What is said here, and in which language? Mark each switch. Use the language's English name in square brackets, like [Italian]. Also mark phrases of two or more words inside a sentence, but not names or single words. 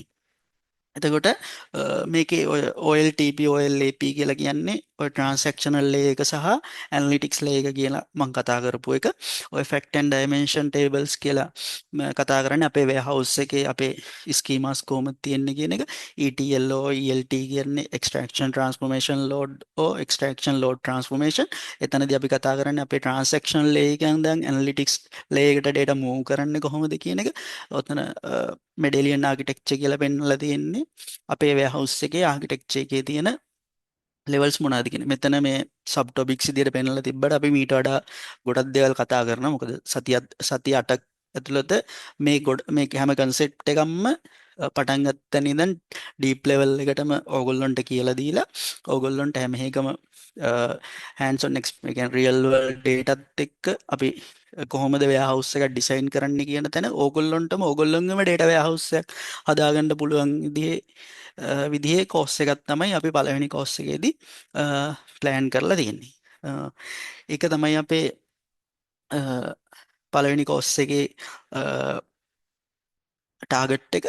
[Sinhala] එතකොට මේකේ ඔය OLTP OLAP කියලා කියන්නේ ඔය [English] transactional layer [Sinhala] එක සහ [English] analytics layer [Sinhala] එක කියලා මම කතා කරපු එක. ඔය [English] fact and dimension tables [Sinhala] කියලා කතා කරන්නේ අපේ වෙයාහවුස් එකේ අපේ ස්කීමාස් කොහොමද තියෙන්නේ කියන එක. [English] ETL ELT කියන්නේ extraction transformation load extraction load transformation. [Sinhala] එතනදී අපි කතා කරන්නේ අපේ [English] transactional layer [Sinhala] එකෙන් දැන් [English] analytics layer [Sinhala] එකට [English] data move [Sinhala] කරන්නේ කොහොමද කියන එක. ඔතන [English] medallion architecture [Sinhala] කියලා පෙන්වලා තියෙන්නේ අපේ වෙයාහවුස් එකේ ආකිටෙක්චර් එකේ තියෙන ලෙවල්ස් මොනවද කියන. මෙතන මේ [English] sub topics [Sinhala] විදියට පෙන්වලා තිබ්බට අපි මීට වඩා ගොඩක් දේවල් කතා කරනවා. මොකද සතිය 8ක් ඇතුළත මේ හැම කන්සෙප්ට් එකක්ම පටන් ගත්තන ඉඳන් [English] deep level [Sinhala] එකටම ඕගොල්ලොන්ට කියලා දීලා ඕගොල්ලොන්ට හැම එකම [English] hands on experience real world dataත් [Sinhala] එක්ක අපි කොහොමද වෙයාහවුස් එකක් ඩිසයින් කරන්න කියන තැන ඕගොල්ලොන්ටම ඕගොල්ලොන්ගේම [English] data warehouse [Sinhala] එකක් හදාගන්න පුළුවන් විදිහේ කෝස් එකක් තමයි අපි පළවෙනි කෝස් එකේදී ප්ලෑන් කරලා තියෙන්නේ. ඒක තමයි අපේ පළවෙනි කෝස් එකේ ටාගට් එක.